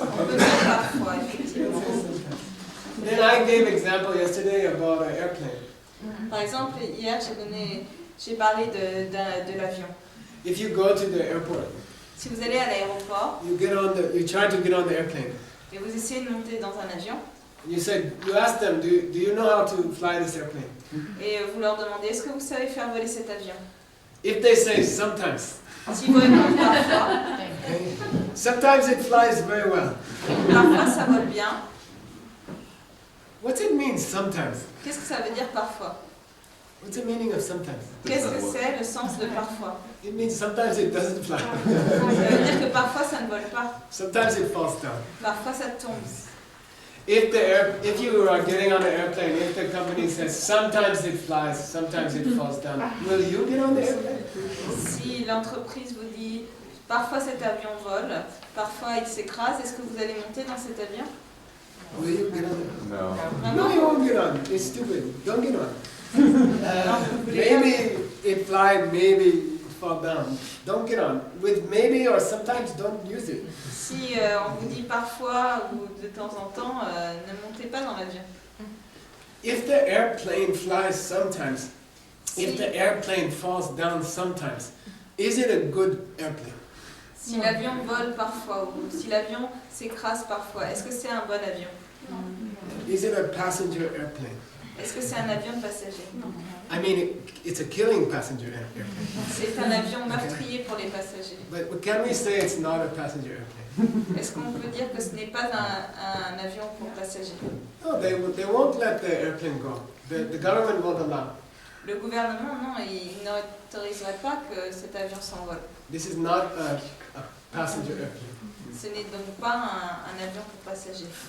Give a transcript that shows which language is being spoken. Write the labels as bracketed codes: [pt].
[fr] On peut dire parfois, effectivement. [en] Then I gave example yesterday about an airplane. [fr] Par exemple, hier, j'ai parlé de l'avion. [en] If you go to the airport, [fr] Si vous allez à l'aéroport [en] you try to get on the airplane. [fr] et vous essayez de monter dans un avion, [en] And you ask them, do you know how to fly this airplane? [fr] et vous leur demandez, est-ce que vous savez faire voler cet avion? [en] If they say sometimes, [fr] Si vous répondez parfois, [en] okay, sometimes it flies very well. [fr] parfois ça vole bien. [en] What's it mean sometimes? [fr] Qu'est-ce que ça veut dire parfois? [en] What's the meaning of sometimes? [fr] Qu'est-ce que c'est le sens de parfois? [en] It means sometimes it doesn't fly. [fr] Ça veut dire que parfois ça ne vole pas, [en] Sometimes it falls down. [fr] parfois ça tombe. [en] If you are getting on the airplane, if the company says sometimes it flies, sometimes it falls down, will you get on the airplane? [fr] Si l'entreprise vous dit parfois cet avion vole, parfois il s'écrase, est-ce que vous allez monter dans cet avion? [en] Will you get on No. it? No, you won't get on. It's stupid. Don't get on. Maybe it fly, maybe it fall down. Don't get on. With maybe or sometimes don't use it. [fr] Si on vous dit parfois ou de temps en temps, ne montez pas dans l'avion. [en] If the airplane flies sometimes, if the airplane falls down sometimes, is it a good airplane? [fr] Si l'avion vole parfois ou si l'avion s'écrase parfois, est-ce que c'est un bon avion? [en] Is it a passenger airplane? [fr] Est-ce que c'est un avion de passagers? [en] I mean, it's a killing passenger airplane. [fr] C'est un avion meurtrier pour les passagers. [en] But can we say it's not a passenger airplane? [fr] Est-ce qu'on peut dire que ce n'est pas un avion pour passagers? [en] No, they won't let the airplane go. The government won't allow. [fr] Le gouvernement, non, il n'autoriserait pas que cet avion s'envole. [en] This is not a passenger airplane. [fr] Ce n'est donc pas un avion pour passagers.